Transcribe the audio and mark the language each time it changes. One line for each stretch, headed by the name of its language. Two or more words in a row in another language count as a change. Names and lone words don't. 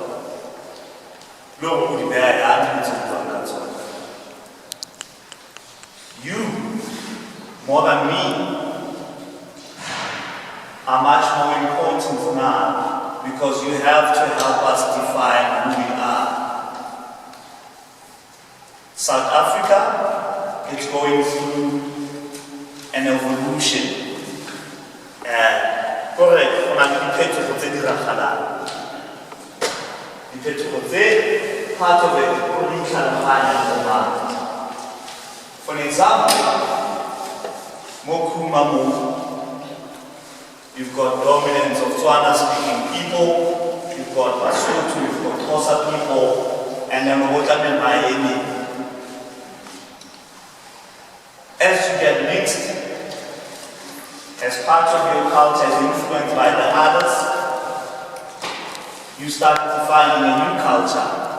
English: Look who the You, more than me, are much more important now, because you have to help us define who we are. South Africa is going through an evolution.
Tswana: Correct, on a diphetogo tse di ragalang. Diphetogo tse,
English: part of it,
Tswana: o di tlhaloganya go batho.
English: For example,
Tswana: mo Khuma mo,
English: you've got dominance of Tswana-speaking people, you've got Basotho, you've got Xhosa people, and then Mogotamen Maemi. As you get mixed, as part of your culture is influenced by the others, you start defining a new culture.